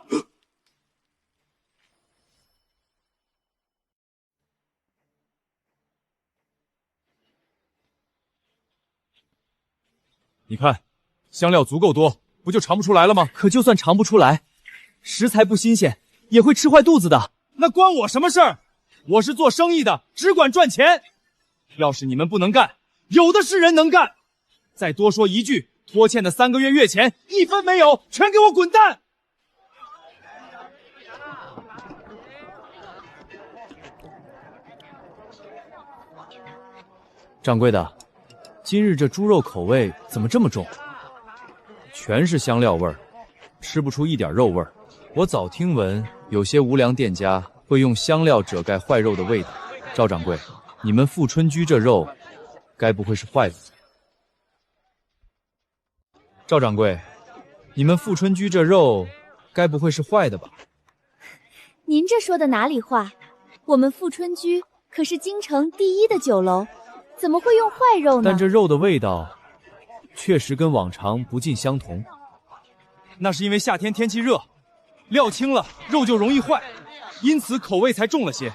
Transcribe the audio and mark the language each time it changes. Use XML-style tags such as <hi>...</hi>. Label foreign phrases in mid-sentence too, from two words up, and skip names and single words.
<zh>你看，香料足够多，不就尝不出来了吗？可就算尝不出来，食材不新鲜，也会吃坏肚子的。那关我什么事儿？我是做生意的，只管賺錢。要是你們不能幹，有的是人能幹。再多說一句，拖欠的 3個月月錢1分沒有，全給我滾蛋！掌櫃的，今日這豬肉口味怎麼這麼重？全是香料味兒，吃不出一點肉味兒。我早聽聞有些无良店家會用香料遮蓋壞肉的味道。趙掌櫃，你們富春居這肉，該不會是壞的？趙掌櫃，你們富春居這肉，該不會是壞的吧？您這說的哪裡話？我們富春居可是京城第一的酒樓，怎麼會用壞肉呢？但這肉的味道，確實跟往常不盡相同。那是因為夏天天氣熱，料輕了，肉就容易壞，因此口味才重了些。</zh>